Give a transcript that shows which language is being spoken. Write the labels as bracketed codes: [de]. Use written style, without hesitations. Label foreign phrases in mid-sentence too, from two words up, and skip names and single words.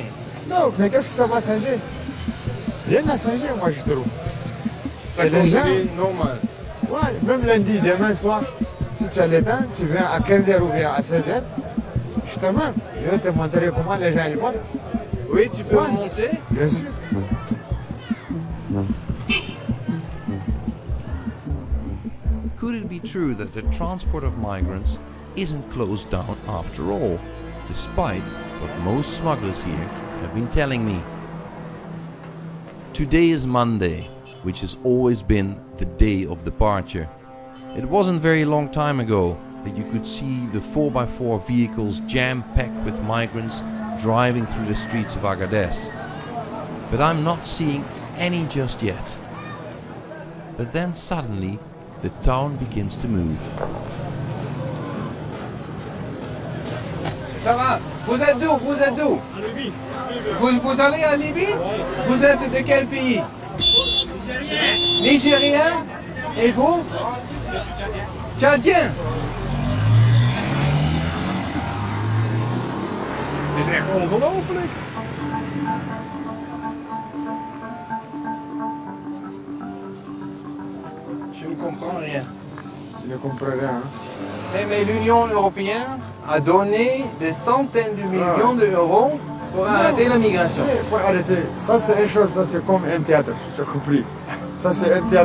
[fr] Non, mais qu'est-ce que ça va changer? Rien n'a changé, moi je trouve. Ça continue normal? Ouais, même lundi, demain soir, si tu as le temps, tu viens à 15h ou bien à 16h, justement, je vais te montrer comment les gens ils partent. Oui, tu peux me montrer? Bien sûr. [en] Could it be true that the transport of migrants isn't closed down after all, despite what most smugglers here have been telling me? Today is Monday, which has always been the day of departure. It wasn't very long time ago that you could see the 4x4 vehicles jam-packed with migrants driving through the streets of Agadez. But I'm not seeing any just yet. But then suddenly the town begins to move. [fr] Ça va? Vous êtes d'où? Vous êtes d'où? En Libye. Vous allez en Libye? Vous êtes de quel pays? Nigérien. Nigérien? Et vous? Je suis tchadien. Tchadien? [nl] Het is echt ongelooflijk. [fr] Je ne comprends rien. Je ne comprends rien. Mais l'Union européenne a donné des centaines de millions d'euros pour arrêter la migration. Oui, pour arrêter. Ça c'est une chose, ça c'est comme un théâtre, tu as compris.